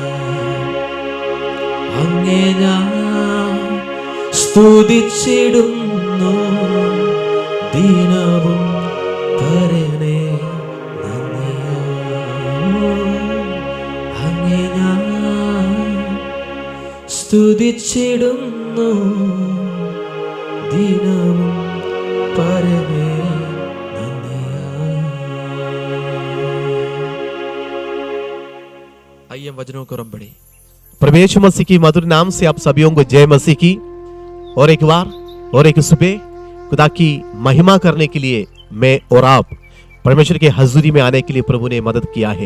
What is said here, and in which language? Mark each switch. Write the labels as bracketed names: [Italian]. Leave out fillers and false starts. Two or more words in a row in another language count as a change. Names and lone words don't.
[Malayalam] അങ്ങേ ഞാൻ സ്തുതിച്ചിടുന്നു ദിനവും പരനെ നന്ദിയാ. അങ്ങേ ഞാൻ സ്തുതിച്ചിടുന്നു ദിനവും പരനെ. [Hindi] आइए वचनों को बढ़े. प्रभु यीशु मसीह की मधुर नाम से आप सभी को जय मसीह की. और एक बार और एक सुबह खुदा की महिमा करने के लिए मैं और आप परमेश्वर के हजूरी में आने के लिए प्रभु ने मदद किया है.